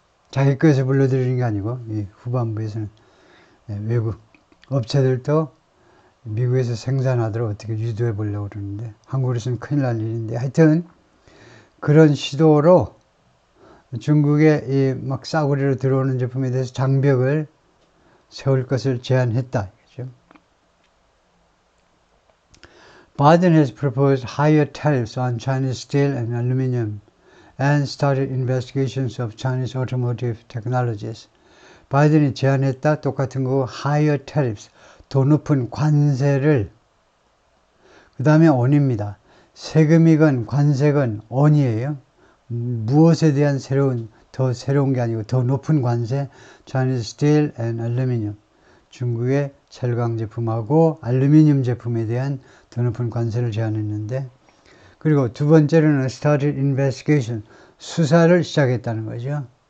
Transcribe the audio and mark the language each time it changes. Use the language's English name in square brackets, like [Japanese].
[Korean] 자기 거에서 불러들이는 게 아니고 이 후반부에서는 외국 업체들도 미국에서 생산하도록 어떻게 유도해 보려고 그러는데 한국에서는 큰일 날 일인데 하여튼 그런 시도로 중국에 막 싸구려로 들어오는 제품에 대해서 장벽을 세울 것을 제안했다. 그렇죠? [English] Biden has proposed higher tariffs on Chinese steel and aluminum and started investigations of Chinese automotive technologies. [Korean] 바이든이 제안했다. 똑같은 거 [English] higher tariffs. [Korean] 더 높은 관세를 그 다음에 on입니다. 세금이건 관세건 on이에요. 무엇에 대한 더 새로운 게 아니고 더 높은 관세 [English] Chinese steel and aluminum [Korean] 중국의 철강 제품하고 알루미늄 제품에 대한 더 높은 관세를 제안했는데 그리고 두 번째로는 [English] started investigation [Korean] 수사를 시작했다는 거죠.